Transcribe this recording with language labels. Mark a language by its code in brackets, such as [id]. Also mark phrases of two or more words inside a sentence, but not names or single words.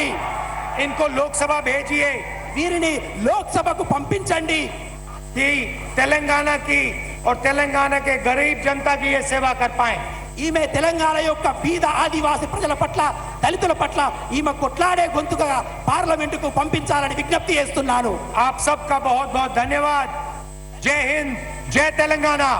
[hi] इनको लोकसभा भेजिए [te] వీరిని లోక్సభకు పంపించండి. [hi] कि तेलंगाना की और तेलंगाना के गरीब जनता की ये सेवा कर पाए. [te] ఈమె తెలంగాణ యొక్క బీద ఆదివాసి ప్రజల పట్ల, దళితుల పట్ల ఈమె కొట్లాడే గొంతుగా పార్లమెంటుకు పంపించాలని విజ్ఞప్తి చేస్తున్నాను. [hi] आप सबका बहुत बहुत धन्यवाद. जय हिंद, जय तेलंगाना.